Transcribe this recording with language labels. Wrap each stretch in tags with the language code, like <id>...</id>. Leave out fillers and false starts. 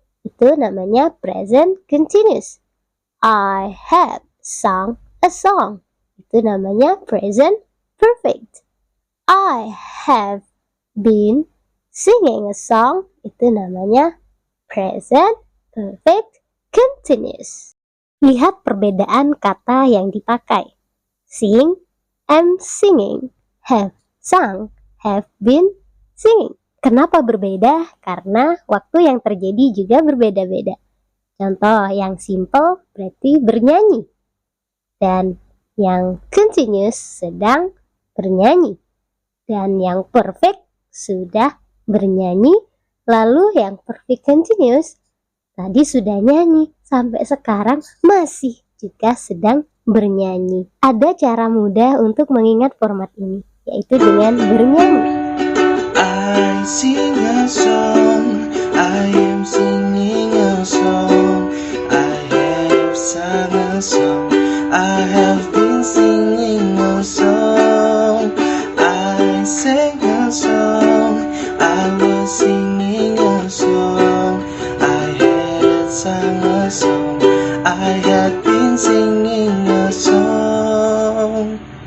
<id>Itu namanya present continuous.</id> <en>I have sung a song.</en> <id>Itu namanya present perfect.</id> <en>I have been singing a song.</en> <id>Itu namanya present perfect continuous. Lihat perbedaan kata yang dipakai.</id> <en>Sing, am singing, have sung, have been singing.</en> <id>Kenapa berbeda? Karena waktu yang terjadi juga berbeda-beda. Contoh yang simple berarti bernyanyi. Dan yang continuous sedang bernyanyi. Dan yang perfect sudah bernyanyi. Lalu yang perfect continuous tadi sudah nyanyi. Sampai sekarang masih juga sedang bernyanyi. Ada cara mudah untuk mengingat format ini, yaitu dengan bernyanyi.</id> <en>I sing a song, I am singing a song, I have sung a song, I have been singing a song, I sang a song, I was singing a song, I had sung a song, I had been singing a song.</en>